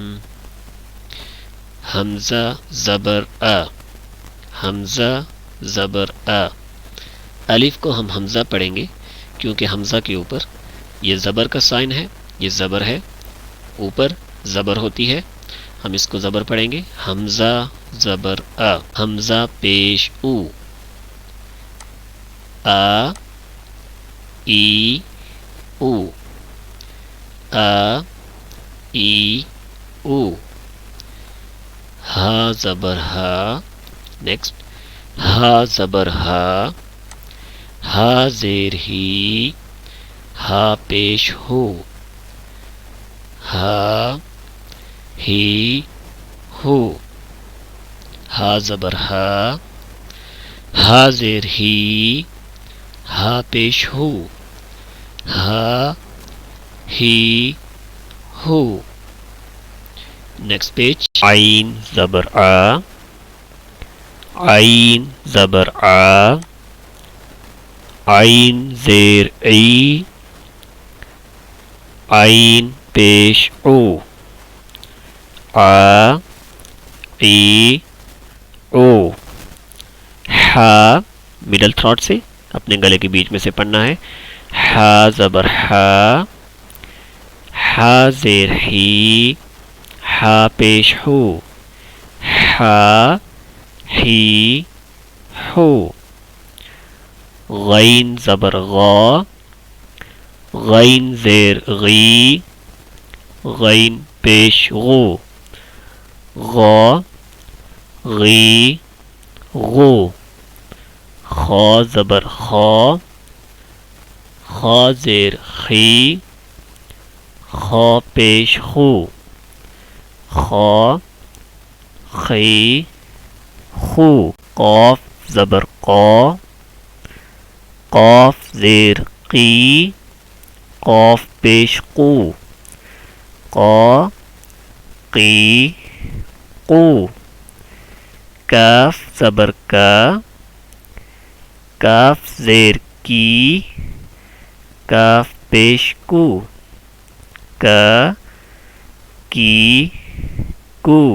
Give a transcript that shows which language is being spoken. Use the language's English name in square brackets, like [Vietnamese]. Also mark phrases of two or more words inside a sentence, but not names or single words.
[Urdu] حمزہ زبر آ، حمزہ زبر آ۔ الف کو ہم حمزہ پڑھیں گے کیونکہ حمزہ کے اوپر یہ زبر کا سائن ہے، یہ زبر ہے، اوپر زبر ہوتی ہے، ہم اس کو زبر پڑھیں گے۔ حمزہ زبر آ، حمزہ پیش او، آ ای او، آ ای او۔ ہا زبر ہا، نیکسٹ ہا زبر ہا، ہا زیر ہی، ہا پیش ہو، ہا ہی ہو۔ ہا زبر ہا، ہا زیر ہی، ہا پیش ہو، ہا ہی ہو۔ [English] next page [Urdu] عین زبر آ، عین زبر آ، عین زیر ای، عین پیش او، آ ای او۔ ہا [English] middle throat [Urdu] سے اپنے گلے کے بیچ میں سے پڑھنا ہے۔ ہا زبر ہا، ہا زیر ہی، ہا پیش ہو، ہا ہی ہو۔ غین زبر غا، غین زیر غی، غین پیش غو، غا غی غو۔ خا زبر خا، خا زیر خی، خا پیش خو، خا خی خو۔ قاف زبر قا، قاف زیر قی، قاف پیش قو، قا قی قو۔ کاف زبر کا، کاف زیر کی، کاف پیش کو، کا کی کو۔